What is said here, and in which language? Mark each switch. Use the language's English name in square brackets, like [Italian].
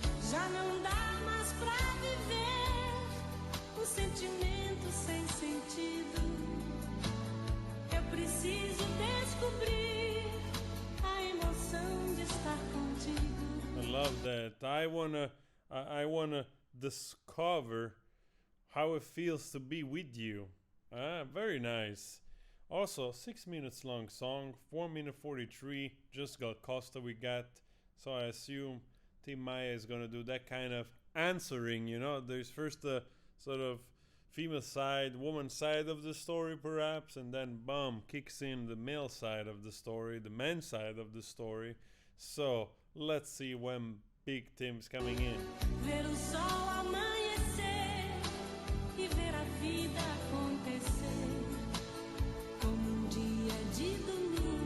[Portuguese] Já não dá mais pra viver um sentimento sem sentido. Eu preciso descobrir a emoção de estar contigo. [English] I love that. I wanna discover how it feels to be with you. Very nice. Also, 6 minutes long song, 4 minute 43. Just got Costa we got. So I assume Tim Maia is gonna do that kind of answering. You know, there's first the sort of female side, woman side of the story, perhaps, and then boom, kicks in the male side of the story, the man side of the story. So let's see when Big Tim's coming in. [Portuguese] Ver o sol amanhecer e ver a vida acontecer como dia de domingo.